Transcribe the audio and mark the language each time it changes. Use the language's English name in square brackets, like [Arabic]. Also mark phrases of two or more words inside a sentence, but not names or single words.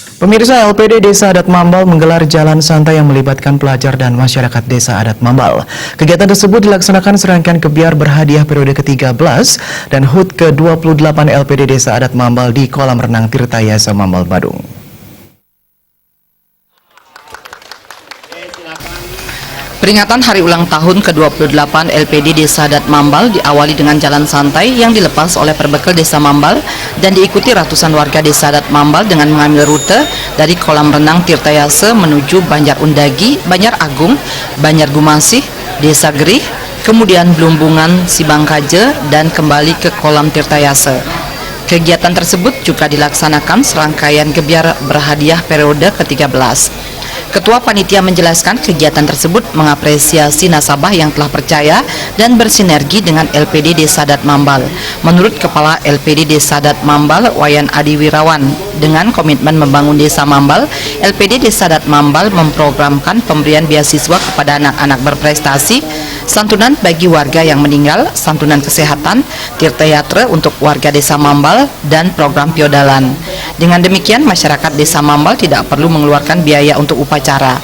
[Indonesian] Pemirsa, LPD Desa Adat Mambal menggelar jalan santai yang melibatkan pelajar dan masyarakat Desa Adat Mambal. Kegiatan tersebut dilaksanakan serangkaian kebiar berhadiah periode ke-13 dan HUT ke-28 LPD Desa Adat Mambal di kolam renang Tirtayasa Mambal, Badung. Peringatan hari ulang tahun ke-28 LPD Desa Adat Mambal diawali dengan jalan santai yang dilepas oleh Perbekel Desa Mambal dan diikuti ratusan warga Desa Adat Mambal dengan mengambil rute dari kolam renang Tirtayasa menuju Banjar Undagi, Banjar Agung, Banjar Gumasih, Desa Gerih, kemudian Blumbungan, Sibangkaje, dan kembali ke kolam Tirtayasa. Kegiatan tersebut juga dilaksanakan serangkaian gebiar berhadiah periode ke-13. Ketua Panitia menjelaskan kegiatan tersebut mengapresiasi nasabah yang telah percaya dan bersinergi dengan LPD Desa Adat Mambal. Menurut Kepala LPD Desa Adat Mambal, Wayan Adi Wirawan, dengan komitmen membangun Desa Mambal, LPD Desa Adat Mambal memprogramkan pemberian beasiswa kepada anak-anak berprestasi, santunan bagi warga yang meninggal, santunan kesehatan, tirtayatra untuk warga Desa Mambal, dan program piodalan. Dengan demikian, masyarakat Desa Mambal tidak perlu mengeluarkan biaya untuk upacara.